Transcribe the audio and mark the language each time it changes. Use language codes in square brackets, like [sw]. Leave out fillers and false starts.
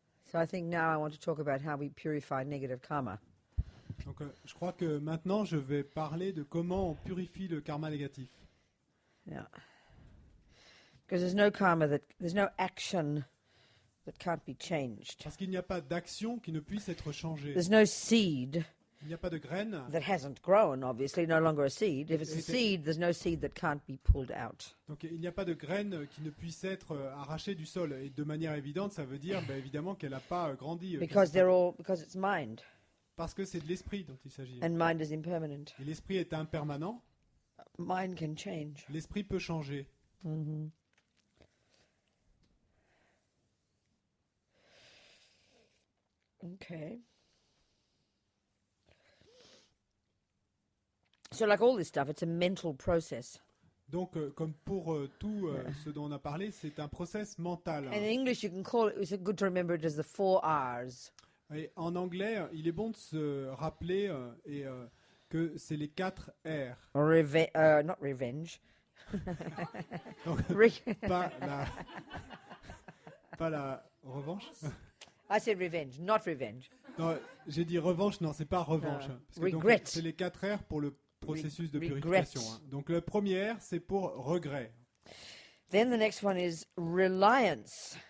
[en] So I think now I want to talk about how we purify negative karma. [fr] Donc, je crois que maintenant, je vais parler de comment on purifie le karma négatif. [en] Yeah. Because there's no action that can't be changed. [fr] Parce qu'il n'y a pas d'action qui ne puisse être changée. [en] There's no seed [fr] Il n'y a pas de graine. [en] that hasn't grown, obviously, no longer a seed. If it's a seed, there's no seed that can't be pulled out. [fr] Donc, il n'y a pas de graine qui ne puisse être arrachée du sol. Et de manière évidente, ça veut dire évidemment qu'elle n'a pas grandi. [en] Because it's mind, [fr] Parce que c'est de l'esprit dont il s'agit. [en] and mind is impermanent. [fr] Et l'esprit est impermanent. [en] Mind can change. [fr] L'esprit peut changer. Mm-hmm. [en] Okay. So like all this stuff, it's a mental process. [fr] Donc, comme pour tout ce dont on a parlé, c'est un process mental. [en] And in English, you can call it, it's good to remember it as the 4 R's. [fr] Et en anglais, il est bon de se rappeler que c'est les 4 R. [en] Not revenge. [fr] Donc, Re- pas la revanche. [en] I said revenge, not revenge. [fr] Non, j'ai dit revanche, non, c'est pas revanche. Non. Parce que donc, [en] Regret. [fr] c'est les 4 R pour le processus de [en] Regret. [fr] purification. Donc le premier R, c'est pour regret. [en] Then the next one is reliance.